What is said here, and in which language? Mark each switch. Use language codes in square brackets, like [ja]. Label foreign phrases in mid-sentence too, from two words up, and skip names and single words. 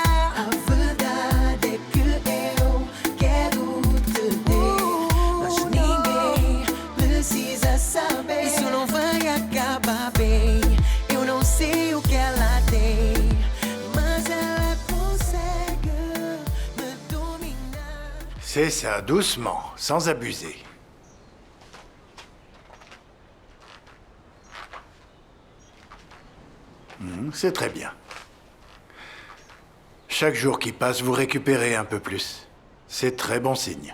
[pt] A verdade é que eu quero te ter, mas ninguém precisa saber. Isso não vai acabar bem. Eu não sei o que ela tem, mas ela consegue me dominar. [fr] C'est ça, doucement, sans abuser. C'est très bien. Chaque jour qui passe, vous récupérez un peu plus. C'est très bon signe.